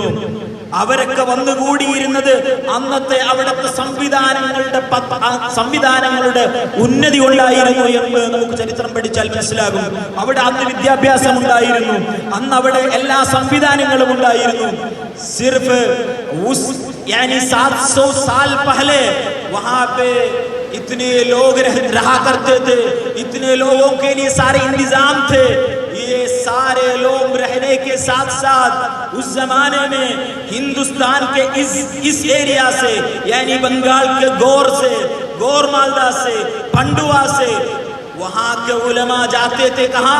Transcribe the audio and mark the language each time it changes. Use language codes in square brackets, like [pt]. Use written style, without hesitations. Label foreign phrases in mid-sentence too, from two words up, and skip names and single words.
[ml] അവരൊക്കെ വന്നുകൂടിയിരുന്നത് അന്നത്തെ അവിടുത്തെ സംവിധാനങ്ങളുടെ ഉന്നതി കൊണ്ടായിരുന്നു എന്ന് നമുക്ക് ചരിത്രം പഠിച്ചാൽ മനസ്സിലാകും. അവിടെ അന്ന് വിദ്യാഭ്യാസം ഉണ്ടായിരുന്നു, അന്ന് അവിടെ എല്ലാ സംവിധാനങ്ങളും ഉണ്ടായിരുന്നു. [hi] സിർഫ് यानी 700 साल पहले वहां पे इतने लोग रहा करते थे, इतने लोगों के लिए सारे इंतजाम थे. ये सारे लोग रहने के साथ साथ उस जमाने में हिंदुस्तान के इस एरिया से यानी बंगाल के गौर मालदा से, पंडुआ से वहां के उलमा जाते थे कहां?